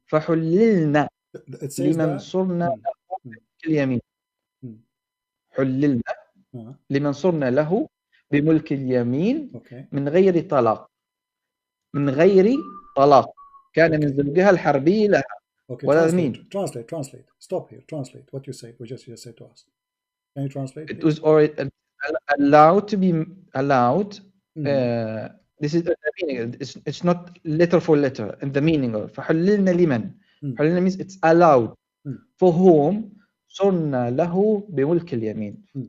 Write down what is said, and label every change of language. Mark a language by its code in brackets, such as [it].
[ar] فحللنا لمن صرنا له اليمين. حللنا لمن صرنا له بملك اليمين من غير طلاق. من غير طلاق كان من زوجها الحربي لها. [en] Okay, what does it mean? Translate. Stop here. Translate what you said. What you just said to us. Can you translate? It was already allowed to be allowed. This is the meaning. It's not letter for letter. And the meaning of [ar] فحللنا لمن. [en] حللنا means it's allowed. For whom [ar] صرنا له بملك اليمين.